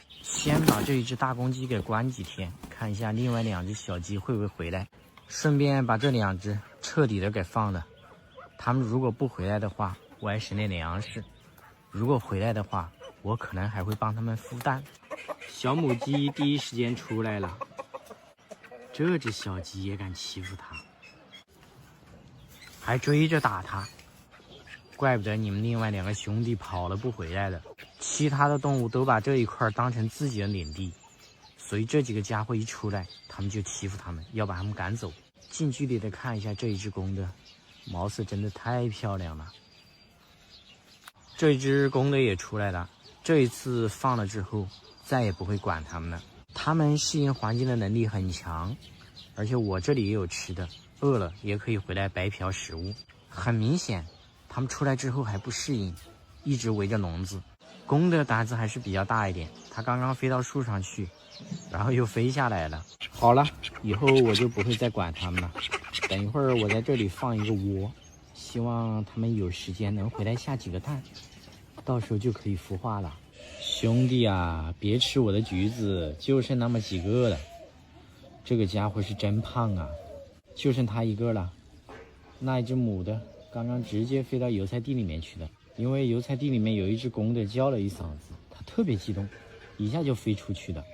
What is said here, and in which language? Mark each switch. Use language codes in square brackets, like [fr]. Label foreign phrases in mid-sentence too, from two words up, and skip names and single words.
[zh] 先把這一只大公雞給關幾天，看一下另外2只小雞會不會回來，順便把這2只徹底的給放了。它們如果不回來的話，我還省點糧食；如果回來的話，我可能還會幫它們孵蛋。小母雞第一時間出來了，這只小雞也敢欺負它，還追着打它，怪不得你們另外2個兄弟跑了不回來了。其他的動物都把這一塊當成自己的領地，所以這幾個家伙一出來，他們就欺負他們，要把他們趕走。近距離的看一下這一只公的，毛色真的太漂亮了。這一只公的也出来了，這一次放了之後，再也不會管他們了。他們適應環境的能力很強，而且我這裡也有吃的，餓了也可以回來白嫖食物。很明顯，他們出來之後還不適應，一直圍着籠子。公的膽子還是比較大一點，它剛剛飛到樹上去，然後又飛下来了。好了，以後我就不會再管他們了。等一會兒我在這裡放一個窩，希望他們有時間能回來下幾個蛋，到時候就可以孵化了。兄弟啊，別吃我的橘子，就剩那麼幾個了。這個家伙是真胖啊，就剩他一個了。那一只母的剛剛直接飛到油菜地裡面去了，因為油菜地裡面有一只公的叫了一嗓子，它特別激動，一下就飛出去了。